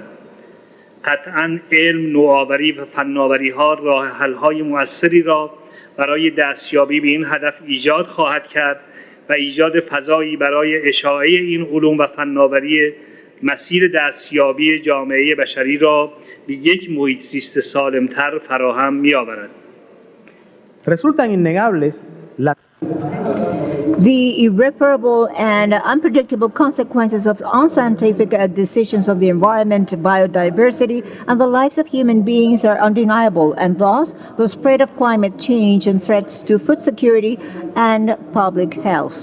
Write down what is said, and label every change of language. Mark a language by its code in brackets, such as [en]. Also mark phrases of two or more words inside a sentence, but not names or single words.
[fa] قطعاً علم، نوآوری و فناوری‌ها راه حل‌های مؤثری را برای دستیابی به این هدف ایجاد خواهد کرد و ایجاد فضایی برای اشاعه این علوم و فناوری مسیر دستیابی جامعه بشری را به یک محیط زیست سالم‌تر فراهم می‌آورد. [es] Resultan innegables las [en] The irreparable and unpredictable consequences of unscientific decisions of the environment, biodiversity, and the lives of human beings are undeniable, and thus the spread of climate change and threats to food security and public health.